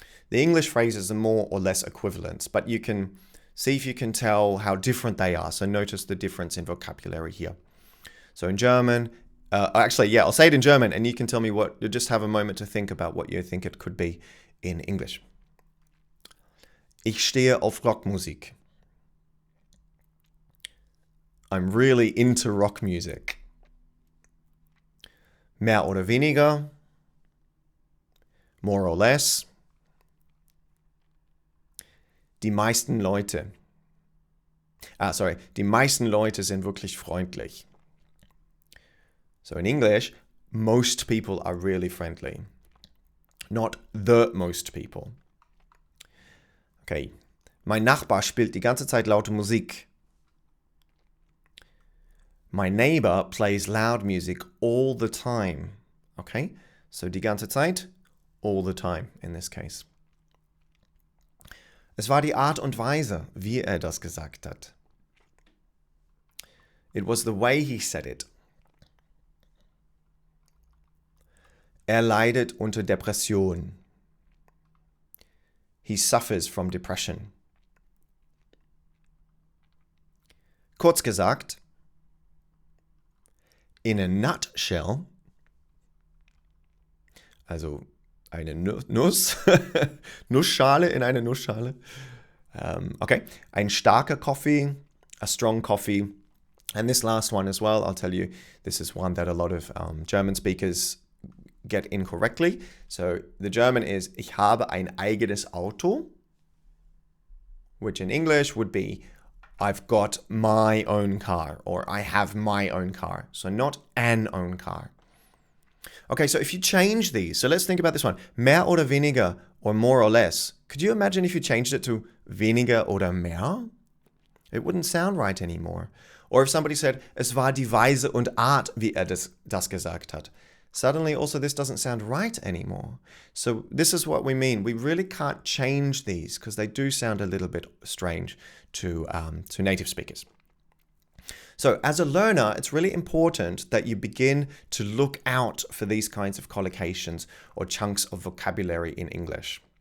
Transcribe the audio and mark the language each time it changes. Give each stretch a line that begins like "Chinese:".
English: The English phrases are more or less equivalent, but you can see if you can tell how different they are. So notice the difference in vocabulary here. So in German, I'll say it in German and you can tell me just have a moment to think about what you think it could be in English.
German: Ich stehe auf Rockmusik.
English: I'm really into rock music.
German: Mehr oder weniger. More or less. Die meisten Leute. Die meisten Leute sind wirklich freundlich.
English: So in English, most people are really friendly. Not the most people. Okay.
German: Mein Nachbar spielt die ganze Zeit laute Musik.
English: My neighbor plays loud music all the time. Okay? So die ganze Zeit, all the time in this case.
German: Es war die Art und Weise, wie das gesagt hat.
English: It was the way he said it.
German: Leidet unter Depression.
English: He suffers from depression.
German: Kurz gesagt, in a nutshell, also eine Nuss, Nussschale in eine Nussschale.
English: Okay, ein starker coffee, a strong coffee. And this last one as well, I'll tell you, this is one that a lot of German speakers get incorrectly. So the German is, ich habe ein eigenes Auto, which in English would be, I've got my own car, or I have my own car. So not an own car. Okay, so if you change these, so let's think about this one. Mehr oder weniger, or more or less. Could you imagine if you changed it to weniger oder mehr? It wouldn't sound right anymore. Or if somebody said, es war die Weise und Art, wie das gesagt hat. Suddenly also this doesn't sound right anymore. So this is what we mean. We really can't change these because they do sound a little bit strange to native speakers. So as a learner, it's really important that you begin to look out for these kinds of collocations or chunks of vocabulary in English.